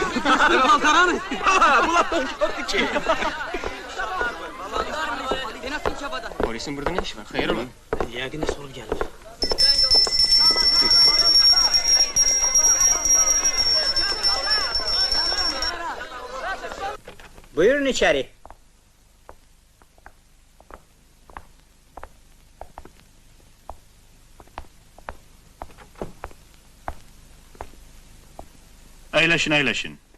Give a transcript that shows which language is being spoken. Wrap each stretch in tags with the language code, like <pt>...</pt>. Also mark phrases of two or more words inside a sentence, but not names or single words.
<az>Malqaranı! Bulan oldu ki.</az> <tr>Polisin burada ne işi var? Hayır oğlum.</tr> <az>Yəqin də sol gəlir.</az> <tr>Buyurun içeri.</tr> <az>Əyləşin, əyləşin.</az>